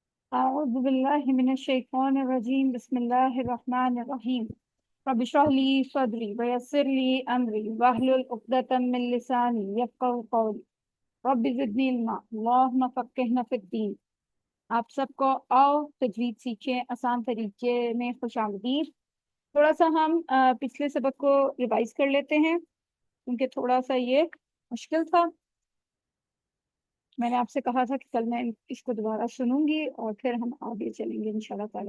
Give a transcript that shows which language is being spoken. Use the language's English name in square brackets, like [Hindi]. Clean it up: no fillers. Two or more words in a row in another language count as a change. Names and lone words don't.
[Arabic] أعوذ بالله من الشيطان الرجيم بسم الله الرحمن الرحيم رب اشرح لي صدري ويسر لي أمري واحلل عقدة من لساني يفقهوا قولي رب زدني علما اللهم فقهنا في الدين. [Urdu] آپ سب کو آؤ تجوید سیکھیں آسان طریقے میں خوش آمدید. تھوڑا سا ہم پچھلے سبق کو ریوائز کر لیتے ہیں کیونکہ تھوڑا سا یہ مشکل تھا. میں نے آپ سے کہا تھا کہ کل میں اس کو دوبارہ سنوں گی اور پھر ہم آگے چلیں گے [Arabic] إن شاء الله تعالى.